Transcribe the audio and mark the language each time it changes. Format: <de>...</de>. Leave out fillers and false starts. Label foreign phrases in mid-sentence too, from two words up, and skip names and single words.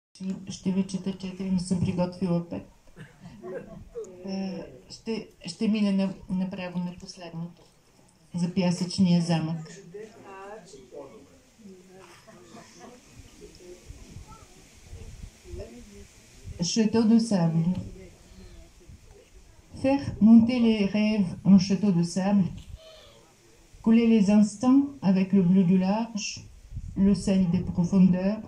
<bg>Ще ви чета 4, но съм приготвила 5. Ще мина направо на последното. За пясъчния замък.</bg> <fr>Château de sable. Faire monter les rêves en château de sable, coller les instants avec le bleu du large, le sel des profondeurs.</fr>